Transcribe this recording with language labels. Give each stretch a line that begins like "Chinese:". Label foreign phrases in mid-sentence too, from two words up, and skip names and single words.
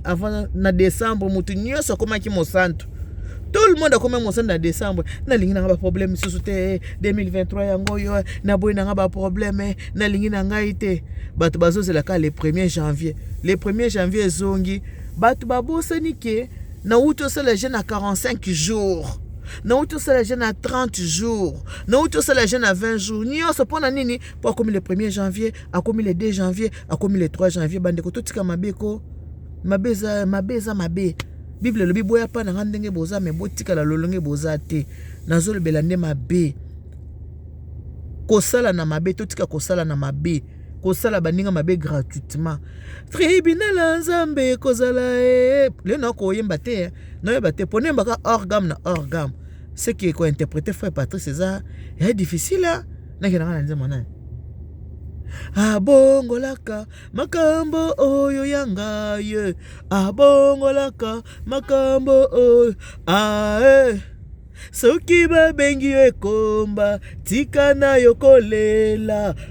Lingala: Avant, na décembre, mutu nyonso akomaki mosantu.
French: Tout le monde
Lingala: akomi mosantu na décembre. Nalingi nanga ba problème susu te. Deux mille vingt-trois yango yo, na boyi nanga ba problème. Nalingi na ngai te. Bato bazozela ka
French: le premier janvier. Le premier janvier
Lingala: ezongi. Bato babosani ke, na uti osala
French: jeûne à quarante-cinq jours.
Lingala: Na uti osala
French: jeûne à trente jours.
Lingala: Na uti osala
French: jeûne à vingt jours.
Lingala: Nyonso mpo na nini? Po akomi
French: le premier janvier,
Lingala: akomi
French: le deux janvier,
Lingala: akomi
French: le trois janvier.
Lingala: Bandeko, totika mabe ko. Mabe eza, mabe eza mabe. Bible elobi, "Boya pa na nga ndenge boza, me botikala lolenge boza te." Nazolobela nde mabe. Kosala na mabe, totika kosala na mabe. Kosala baninga mabe gratuitement. Tribunal ya Nzambe ekozala, eh. Lelo nakoyemba te, eh. Naoyeba te. Po nayembaka
French: hors gamme
Lingala: na
French: hors gamme. Ce qui est co-interprété, frère Patrice,
Lingala: eza, ya
French: difficile, hein.
Lingala: Nakendaka na Nzambe na ye. Abongolaka makambo oyo ya ngai, eh. Abongolaka makambo oyo, ah, eh. Soki babengi yo ekomba, tika na yo kolela.